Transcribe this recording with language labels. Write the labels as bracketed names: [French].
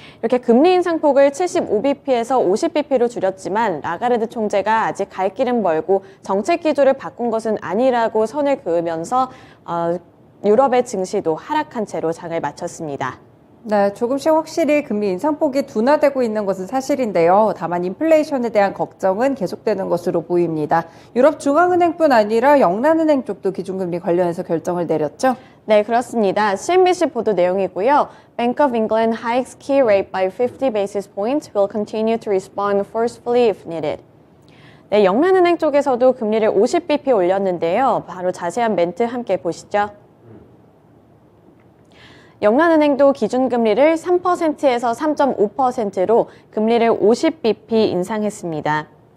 [Korean] 이렇게 금리 인상폭을 75bp에서 50bp로 줄였지만 라가르드 총재가 아직 갈 길은 멀고 정책 기조를 바꾼 것은 아니라고 선을 그으면서 유럽의 증시도 하락한 채로 장을 마쳤습니다. 네, 조금씩 확실히 금리 인상폭이 둔화되고 있는 것은 사실인데요. 다만 인플레이션에 대한 걱정은 계속되는 것으로 보입니다. 유럽 중앙은행뿐 아니라 영란은행 쪽도 기준금리 관련해서 결정을 내렸죠? 네, 그렇습니다. CNBC 보도 내용이고요. [English] Bank of England hikes key rate by 50 basis points will continue to respond forcefully if needed. [Korean] 네, 영란은행 쪽에서도 금리를 50bp 올렸는데요. 바로 자세한 멘트 함께 보시죠. 영란은행도 기준금리를 3%에서 3.5%로 금리를 50bp 인상했습니다.